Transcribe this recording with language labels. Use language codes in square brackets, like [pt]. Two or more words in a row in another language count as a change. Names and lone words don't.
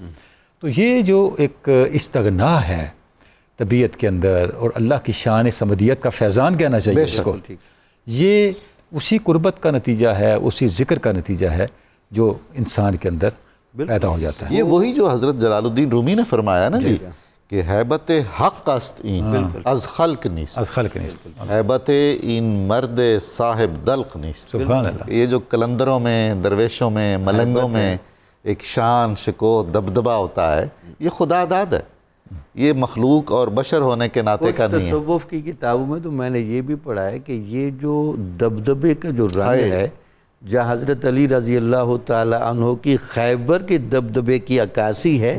[ur] تو یہ جو ایک استغنا ہے طبیعت کے اندر، اور اللہ کی شان صمدیت کا فیضان کہنا چاہیے اس کو، یہ اسی قربت کا نتیجہ ہے، اسی ذکر کا نتیجہ ہے جو انسان کے اندر پیدا ہو جاتا ہے. یہ وہی جو حضرت جلال الدین رومی نے فرمایا نا جی، کہ [fa] حیبت حق است این از خلق نیست، از خلق نیست. حیبت این مرد صاحب دلق نیست. [ar] سبحان اللہ. [ur] یہ جو کلندروں میں، درویشوں میں، ملنگوں میں ایک شان، شکو، دبدبہ ہوتا ہے، یہ خدا داد ہے. یہ مخلوق اور بشر ہونے کے ناطے کا نہیں ہے. تصوف کی کتابوں میں تو میں نے یہ بھی پڑھا ہے کہ یہ جو دبدبے کا جو رنگ ہے، جہاں حضرت علی [ar] رضی اللہ تعالی عنہ [ur] کی خیبر کے دبدبے کی عکاسی ہے،